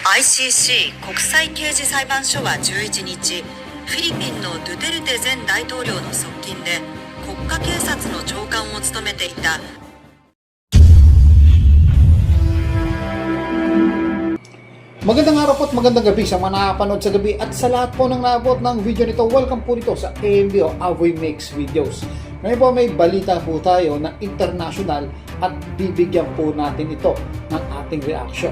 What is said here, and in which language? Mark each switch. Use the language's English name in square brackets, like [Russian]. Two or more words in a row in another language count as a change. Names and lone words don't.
[Japanese] ICC 国際刑事裁判所は11日、フィリピンのドゥテルテ前大統領の側近で国家警察の長官を務めていた [Filipino] Magandang araw po at magandang gabi sa mga nakapanood sa gabi at sa lahat po ng naabot ng video nito. Welcome po dito sa AMB o Avoy Makes Videos. Ngayon po may balita po tayo na international at bibigyan po natin ito ng ating reaction.